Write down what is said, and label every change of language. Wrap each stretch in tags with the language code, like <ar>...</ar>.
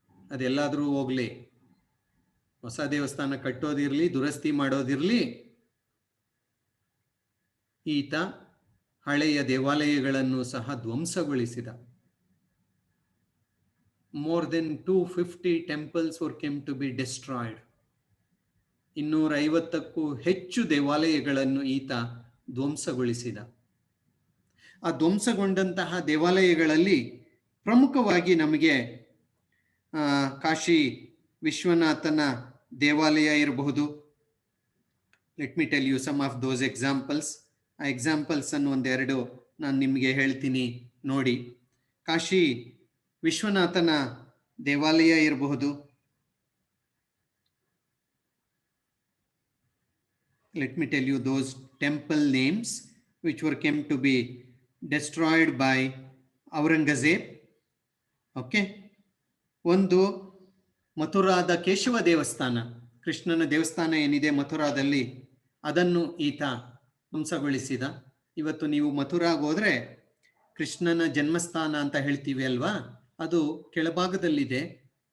<kn>ಅದೆಲ್ಲಾದ್ರೂ ಹೋಗ್ಲಿ, ಹೊಸ ದೇವಸ್ಥಾನ ಕಟ್ಟೋದಿರ್ಲಿ, ದುರಸ್ತಿ ಮಾಡೋದಿರ್ಲಿ, ಈತ ಹಳೆಯ ದೇವಾಲಯಗಳನ್ನು ಸಹ ಧ್ವಂಸಗೊಳಿಸಿದ.</kn> <en>More than 250 temples were came to be destroyed.</en> <kn>250ಕ್ಕೂ ಹೆಚ್ಚು ದೇವಾಲಯಗಳನ್ನು ಈತ ಧ್ವಂಸಗೊಳಿಸಿದ. ಆ ಧ್ವಂಸಗೊಂಡಂತಹ ದೇವಾಲಯಗಳಲ್ಲಿ ಪ್ರಮುಖವಾಗಿ ನಮಗೆ ಕಾಶಿ ವಿಶ್ವನಾಥನ ದೇವಾಲಯ ಇರಬಹುದು.</kn> <en>Let me tell you some of those examples.</en> <kn>ಆ ಎಕ್ಸಾಂಪಲ್ಸ್ ಅನ್ನು ಒಂದೆರಡು ನಾನು ನಿಮಗೆ ಹೇಳ್ತೀನಿ ನೋಡಿ. ಕಾಶಿ ವಿಶ್ವನಾಥನ ದೇವಾಲಯ ಇರಬಹುದು.</kn> <en>Let me tell you those temple names which were came to be destroyed by Aurangzeb. Okay.</en> <kn>ಒಂದು ಮಥುರಾದ ಕೇಶವ ದೇವಸ್ಥಾನ, ಕೃಷ್ಣನ ದೇವಸ್ಥಾನ ಏನಿದೆ ಮಥುರಾದಲ್ಲಿ, ಅದನ್ನು ಈತ ಧ್ವಂಸಗೊಳಿಸಿದ. ಇವತ್ತು ನೀವು ಮಥುರಾಗೆ ಹೋದ್ರೆ ಕೃಷ್ಣನ ಜನ್ಮಸ್ಥಾನ ಅಂತ ಹೇಳ್ತೀವಿ ಅಲ್ವಾ, ಅದು ಕೆಳಭಾಗದಲ್ಲಿದೆ.</kn>